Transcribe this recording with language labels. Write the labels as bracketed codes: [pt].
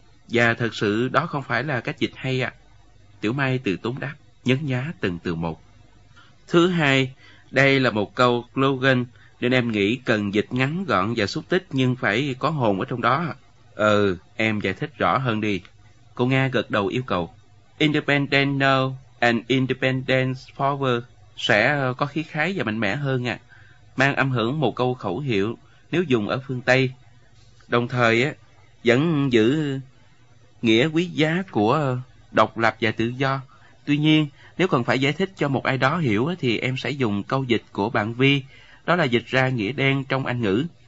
[vi] Và thật sự đó không phải là cách dịch hay ạ. Tiểu Mai từ tốn đáp, nhấn nhá từng từ một. Thứ hai, đây là một câu slogan, nên em nghĩ cần dịch ngắn gọn và xúc tích nhưng phải có hồn ở trong đó. Ừ, em giải thích rõ hơn đi. Cô Nga gật đầu yêu cầu. [en] Independent now and independence forward. [vi] Sẽ có khí khái và mạnh mẽ hơn mang âm hưởng một câu khẩu hiệu nếu dùng ở phương Tây, đồng thời vẫn giữ nghĩa quý giá của độc lập và tự do. Tuy nhiên, nếu cần phải giải thích cho một ai đó hiểu thì em sẽ dùng câu dịch của bạn Vi, đó là dịch ra nghĩa đen trong Anh ngữ.